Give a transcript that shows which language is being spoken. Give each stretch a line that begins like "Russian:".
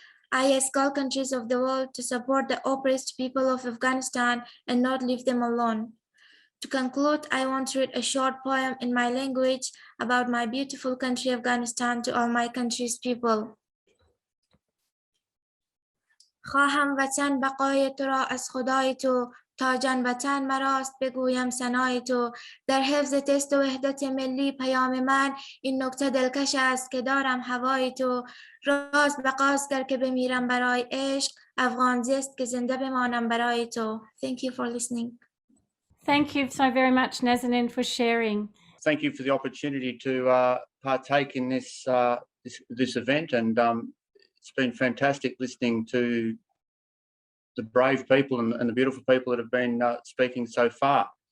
English: I ask all countries of the world to support the oppressed people of Afghanistan and not leave them alone. To conclude, I want to read a short poem in my language about my beautiful country, Afghanistan, to all my country's people.
Persian: خواهم وطن بقای تو را از خدای تو، تا جان وطن مراست بگویم ثنای تو. در حفظ تست و وحدت ملی پیام من، این نکته دلکش است که دارم هوای تو. راز بقاز گر که بمیرم برای عشق، افغان زیست که زنده بمانم برای تو.
English: Thank you for listening. Thank you so very much, Nazanin, for sharing. Thank you for the opportunity to partake in this event, and it's been fantastic listening to the brave people and the beautiful people that have been speaking so far.